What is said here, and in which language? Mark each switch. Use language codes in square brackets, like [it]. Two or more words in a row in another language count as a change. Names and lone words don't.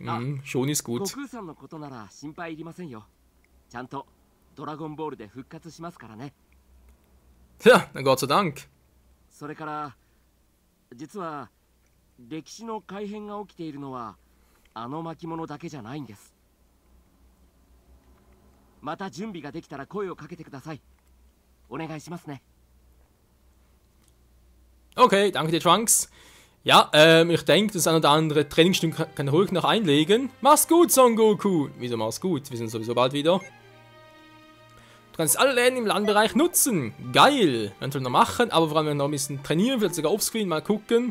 [de] Schon ist gut. Ja, dann Gott sei Dank. [ja] それから実は歴史の改変が起きているのはあの巻物だけじゃないんです。また準備ができたら声をかけてください。お願いしますね。 [de] Okay, danke dir, Trunks. Ja, ich denke, das ein oder andere Trainingsstück kann ich ruhig noch einlegen. Mach's gut, Son Goku. Wieso mach's gut? Wir sind sowieso bald wieder. Du kannst alle Läden im Landbereich nutzen. Geil. Wir können noch machen, aber vor allem noch ein bisschen trainieren, vielleicht sogar offscreen mal gucken.